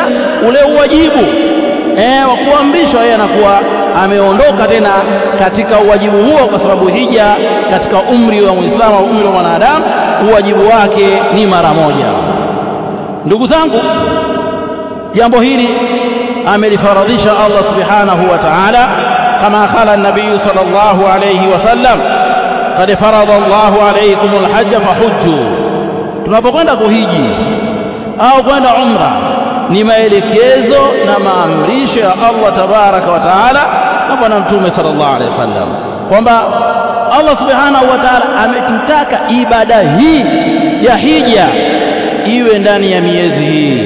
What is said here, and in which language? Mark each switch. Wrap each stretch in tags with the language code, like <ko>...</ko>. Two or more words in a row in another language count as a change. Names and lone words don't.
<sw>Lakini ule uwajibu wa kuamrishwa, yeye anakuwa ameondoka tena katika uwajibu huo, kwa sababu hija katika umri wa Muislamu au umri wa mwanadamu uwajibu wake ni mara moja. Ndugu zangu, jambo hili amelifaradhisha Allah</sw> <ar>سبحانه وتعالى,</ar> <sw>kama</sw> <ar>قال النبي صلى الله عليه وسلم قد فرض الله عليكم الحج فحجوا.</ar> <sw>Tunapokwenda kuhiji au kwenda umra, ni maelekezo na maamrisho ya Allah</sw> <ar>تبارك وتعالى</ar> <sw>na bwana mtume</sw> <ar>صلى الله عليه وسلم,</ar> <sw>kwamba Allah</sw> <ar>سبحانه وتعالى</ar> <sw>ametutaka ibada hii ya hija iwe ndani ya miezi hii.</sw>